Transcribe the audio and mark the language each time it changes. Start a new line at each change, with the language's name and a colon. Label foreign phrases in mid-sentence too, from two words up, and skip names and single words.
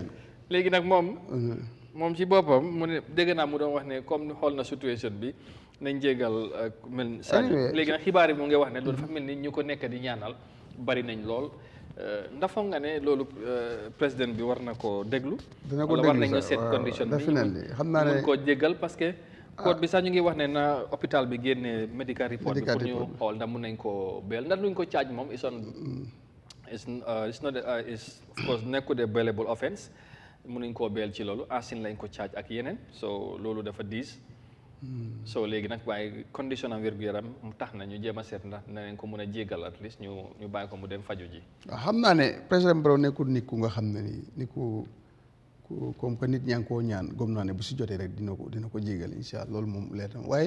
Wolof: léegi nag moom ci boppam mu ne dégg naa mu doon wax ne comme xool na situation bi nañ jégal mel Sadio léegi nag xibaar yi mu ngi wax ne loolu dafa mel ni ñu ko nekk di ñaanal bari nañ lool ndax foog nga ne loolu président bi war na ko déglu dina ko wala war nañu seet condition bi xam naa ne mun koo jégal
French: parce que
Wolof: court bi sax ñu ngi wax ne na hôpital bi génne
English: medical report
Wolof: bi pour ñu xool ndax mun nañ ko bail ndax luñ ko charge moom
English: it's not of course
Wolof: nekkul
English: a bailable offense
Wolof: mun nañ koo bail ci loolu asin lañ ko charge ak yeneen so loolu dafa diis so léegi nag waaye condition am wér-gu-yaram mu tax na ñu jéem a seet ndax nañ ko mun a jégal
English: at least
Wolof: ñu bàyyi ko mu dem faju ji. waaw xam naa ne président Barrow nekkul nit ku nga xam ne ni ku
French: comme que
Wolof: nit ñaa ngi koo ñaan gëm naa ne bu si jotee rek dina ko jégal
Arabic: incha allah
Wolof: loolu moom leer na waaye.